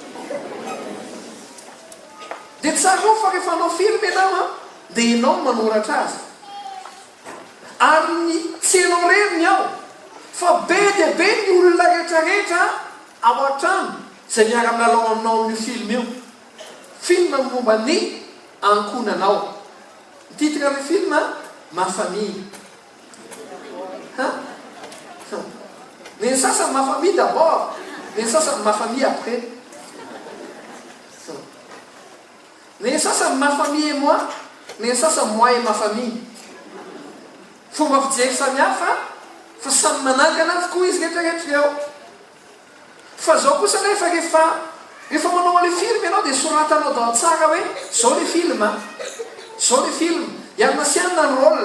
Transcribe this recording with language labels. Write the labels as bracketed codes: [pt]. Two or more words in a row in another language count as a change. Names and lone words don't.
[mg] Dia tsaro fa rehefa anao film ianao dia ianao manoratra azy. Ary ny tsy ianao reriny ao fa be dia be ny olona rehetrarehetra ao an-trano izay miara milalao aminao amin'io film io. Film momba ny ankohonanao. Ny titre ny film Ma famille. [fr] Mais ça, c'est ma famille d'abord. Mais ça, c'est ma famille après. Mais ça, c'est ma famille et moi. Mais ça, c'est moi et ma famille. [mg] Fomba fijery samihafa fa samy manangana avokoa izy rehetrarehetra eo. Fa zao kosa rehefa manao [fr] le film [mg] ianao dia soratanao daholo tsara hoe zao [fr] le film, [mg] zao [fr] le film, [mg] ianasianina ny rôle.